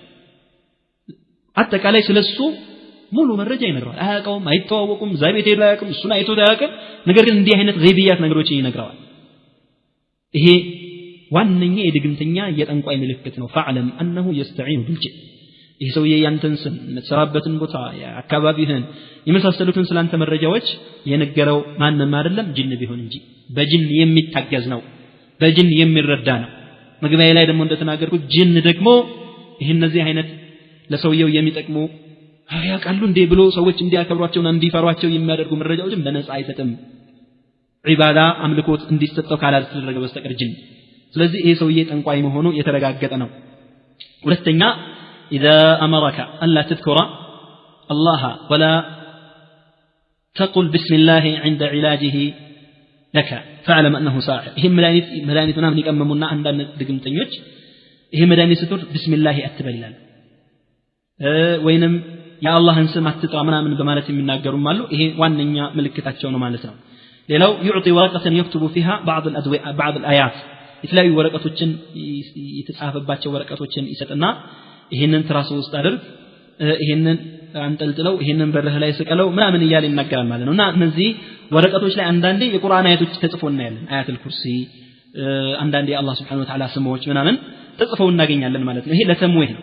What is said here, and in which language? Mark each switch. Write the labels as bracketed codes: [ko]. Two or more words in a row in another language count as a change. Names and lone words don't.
[am] አጠቃላይ ስለሱ ሙሉ መረጃ ይነግራል አያውቀውም አይተዋወቁም ዛቤት ሄዶ አያውቅም እሱን አይቶ አያውቅም ነገር ግን እንዲህ አይነት ገይብያት ነገሮችን ይነግራል ይሄ ዋነኛ የድግምተኛ የጠንቋይ ምልክት ነው [ar] فاعلم انه يستعين بالجن [am] ይሄ ሰውዬ ያንተን ስም የምትሰራበትን ቦታ አካባቢህን የመሳሰሉትን ስላንተ መረጃዎች የነገረው ማንንም አይደለም ጅን ቢሆን እንጂ በጅን የሚታገዝ ነው በጅን የሚረዳ ነው መግቢያ ላይ ደግሞ እንደተናገርኩት ጅን ደግሞ ይሄ እነዚህ አይነት ለሰውየው የሚጠቅሙ ያውቃሉ እንዴ ብሎ ሰዎች እንዲያከብሯቸውና እንዲፈሯቸው የሚያደርጉ መረጃዎችን በነፃ አይሰጥም ዒባዳ አምልኮት እንዲሰጠው ካላደረገ በስተቀር ጅን ስለዚህ ይሄ ሰውዬ ጠንቋይ መሆኑ የተረጋገጠ ነው ሁለተኛ [ar] اذا امرك الا تذكر الله ولا تقل بسم الله عند علاجه لك فاعلم انه ساحر [am] ይሄ መድኃኒት ምናምን ይቀመሙና አንዳንድ ድግምተኞች ይሄ መድኃኒት ስትወር [ar] بسم الله [am] አትበላል ወይንም የአላህን ስም አትጥራ ምናምን በማለት የሚናገሩም አሉ ይሄ ዋነኛ ምልክታቸው ነው ማለት ነው ሌላው [ar] يعطي ورقه يكتب فيها بعض الايات [am] የተለያዩ ወረቀቶችን የተጻፈባቸው ወረቀቶችን ይሰጥና ይሄንን ትራስ ውስጥ አድርግ ይሄንን አንጠልጥለው ይሄንን በረህ ላይ ስቀለው ምናምን ይያል ይናገራል ማለት ነውና እነዚህ ወረቀቶች ላይ አንዳንዴ የቁርአን አያቶች ተጽፎ እናያለን አያቱል ኩርሲ አንዳንዴ አላህ [ar] سبحانه وتعالى [am] ስሞች ምናምን ተጽፈው እናገኛለን ማለት ነው ይሄ ለተምዌህ ነው